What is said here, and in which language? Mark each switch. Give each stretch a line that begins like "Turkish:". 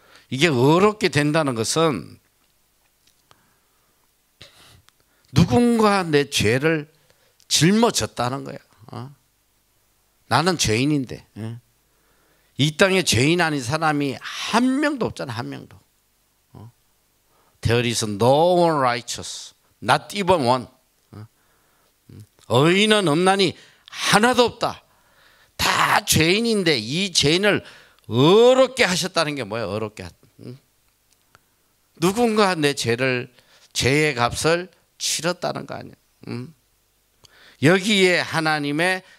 Korean: 이게 어렵게 된다는 것은 누군가 내 죄를 짊어졌다는 거야. 나는 죄인인데, 이 땅에 죄인 아닌 사람이 한 명도 없잖아. 한 명도.
English: There is no one righteous, not even one.
Korean: 의인은 없나니 하나도 없다. 다 죄인인데 이 죄인을 어렵게 하셨다는 게 뭐예요? 어렵게. 누군가 내 죄의 값을 치렀다는 거 아니야. 여기에 하나님의